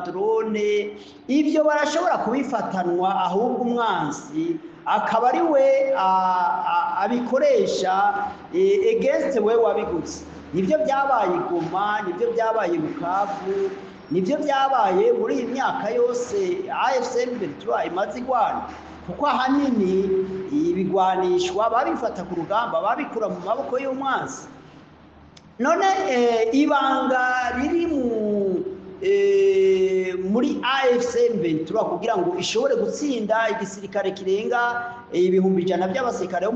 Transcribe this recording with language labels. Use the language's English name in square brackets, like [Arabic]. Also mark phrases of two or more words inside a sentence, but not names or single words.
[Rundi] drone ibyo barashobora kubifatanwa ahubwo umwansi akaba ari we abikoresha against we wabiguze nibyo byabaye i Goma nibyo byabaye Bukavu nibyo byabaye muri iyi myaka yose AFC M23 imaze igwana kuko ahanini ibigwanishwa babifata ku rugamba babikura mu maboko y'umwansi none ibanga riri muri AFC M23 kugira ngo ishobore gutsinda igisirikare kirenga ibihumbi 100 by'abasirikare bo